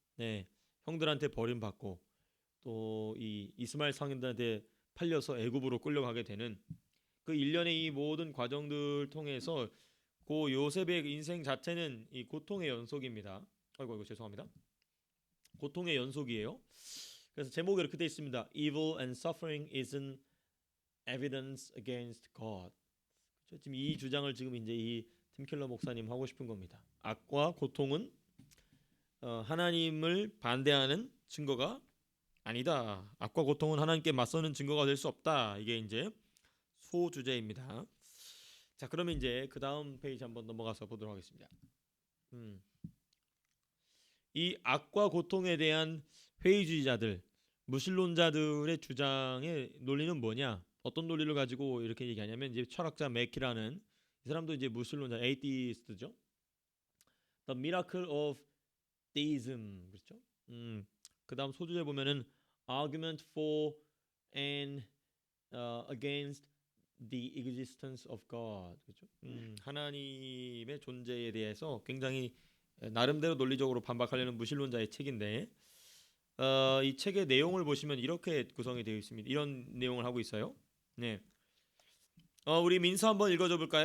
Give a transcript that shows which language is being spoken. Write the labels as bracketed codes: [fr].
[ko] 네, 형들한테 버림받고 또 이 이스마엘 상인들한테 팔려서 애굽으로 끌려가게 되는 그 일련의 이 모든 과정들 통해서 고 요셉의 인생 자체는 이 고통의 연속입니다. 아이고 죄송합니다. 고통의 연속이에요. 그래서 제목이 이렇게 되어 있습니다. [en] Evil and suffering isn't evidence against God. [ko] 지금 이 주장을 지금 이제 이 팀 켈러 목사님 하고 싶은 겁니다. 악과 고통은 하나님을 반대하는 증거가 아니다. 악과 고통은 하나님께 맞서는 증거가 될 수 없다. 이게 이제 소주제입니다. 자, 그러면 이제 그 다음 페이지 한번 넘어가서 보도록 하겠습니다. 이 악과 고통에 대한 회의주의자들, 무신론자들의 주장의 논리는 뭐냐? 어떤 논리를 가지고 이렇게 얘기하냐면 이제 철학자 맥키라는 이 사람도 이제 무신론자, 에이티스트죠. [en] The Miracle of Theism, 그렇죠? 그다음 소주제 보면은 Argument for and against the existence of God, 그렇죠? [ko] 하나님의 존재에 대해서 굉장히 나름대로 논리적으로 반박하려는 무신론자의 책인데 이 책의 내용을 보시면 이렇게 구성이 되어 있습니다. 이런 내용을 하고 있어요. 네. 우리 민서 한번 읽어줘 볼까요?